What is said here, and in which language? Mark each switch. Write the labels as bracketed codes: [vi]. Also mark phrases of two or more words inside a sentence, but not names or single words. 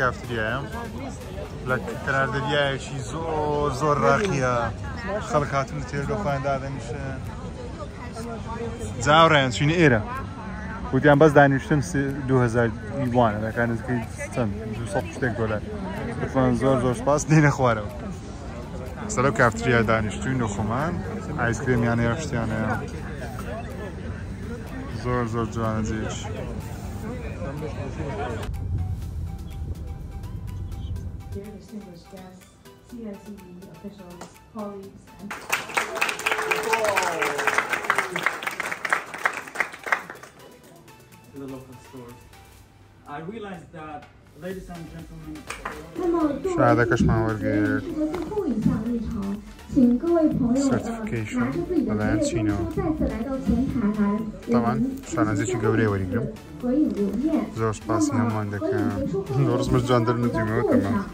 [ckb] کافتریایە لە کەنار دەریایەکی زۆر زۆر ڕاقیە خەڵک هاتوونە تێرگە خۆیان دادەنیشن جاوڕێیان چوینە ئێرە وتیان بەس دانیشتن 2000 یوانە دەکات نزیکەی چەند 200 شتێک دۆلار گوتمان زۆر زۆر سپاس دێنە خوارەوە سەر ئەو کافتریا دانیشتووین و خۆمان ئایسکرێمیان هەیە شتیانەیە زۆر زۆر جوانە جێش [en] to the local stores. I realized that, ladies and gentlemen, [ckb] شهادەکەشمان وەرگێت سرتیفیکیشن بەلایەن چینەوە تەمان شانازێکی گەورەی وەریگرم زۆر سپاسی هەمووان دەکەم ڕزمش جواندر نوتیمەوە تەمان